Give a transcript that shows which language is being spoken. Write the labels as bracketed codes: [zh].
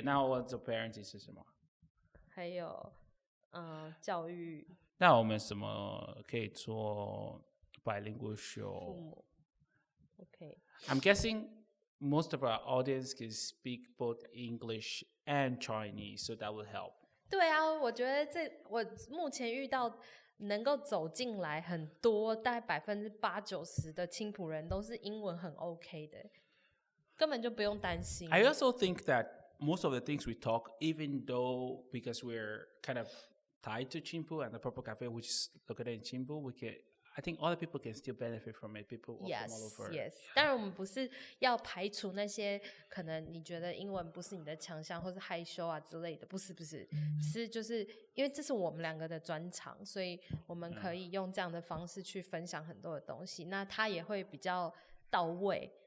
[zh] 那我做 [en] parenting [zh] 是什么？还有教育。那我们什么可以做 [en] bilingual show？ [zh] 父母。 [en] Okay. I'm guessing most of our audience can speak both English and Chinese, so that will help. [zh] 对啊，我觉得我目前遇到能够走进来很多，大概80%-90%的青埔人都是英文很 OK 的，根本就不用担心。 [en] I also think that most of the things we talk, even though because we're kind of tied to Qingpu and the Purple Cafe, which is located in Qingpu, I think other people can still benefit from it. People from all over. Yes. [zh] 当然我们不是要排除那些可能你觉得英文不是你的强项或是害羞啊之类的，不是，是就是因为这是我们两个的专长，所以我们可以用这样的方式去分享很多的东西，那他也会比较到位。